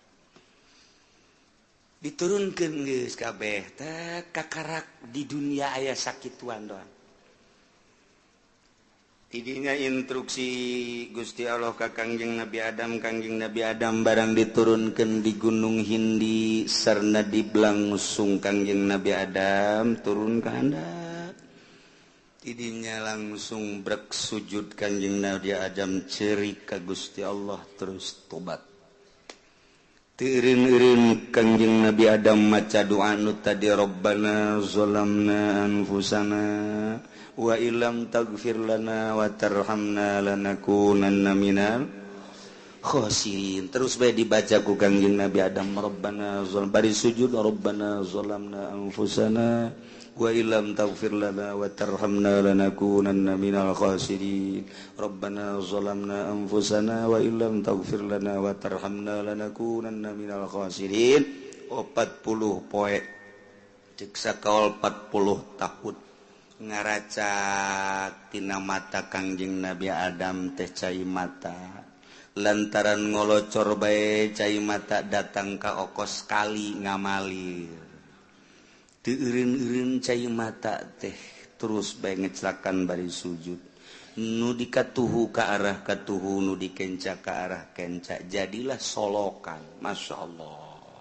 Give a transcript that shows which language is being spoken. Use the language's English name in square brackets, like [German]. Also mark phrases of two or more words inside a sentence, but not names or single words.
[Sundanese] diturunkan geus kabeh teh kakarak di dunia aya sakituan doang tidinya instruksi Gusti Allah ka Kangjeng Nabi Adam barang diturunkeun di gunung Hindi sarna diblangsung Kangjeng Nabi Adam turun ka handap tidinya langsung brek sujud Kangjeng Nabi Adam ceurik ka Gusti Allah terus tobat teureun-eureun Kangjeng Nabi Adam maca doa nu tadi [Arabic] ربنا ظلمنا أنفسنا وإن لم تغفر لنا وترحمنا لنكونن من الخاسرين [Sundanese] terus bae dibaca ku Kangjeng Nabi Adam [Arabic] ربنا ظلم [Sundanese] bari sujud [Arabic] ربنا ظلمنا أنفسنا وإن لم تغفر لنا وترحمنا لنكونن من الخاسرين ربنا ظلمنا أنفسنا وإن لم تغفر لنا وترحمنا لنكونن من الخاسرين 40 poe [Sundanese] cek sakaol 40 tahun ngaracak tina mata Kangjeng Nabi Adam teh cai mata lantaran ngolocor bae cai mata datang ka okos kali ngamalir teu eureun-eureun cai mata teh terus bae ngecelakan bari sujud nu dikatuhu ka arah katuhu nu dikenca ka arah kenca jadilah solokan [Arabic] ما شاء الله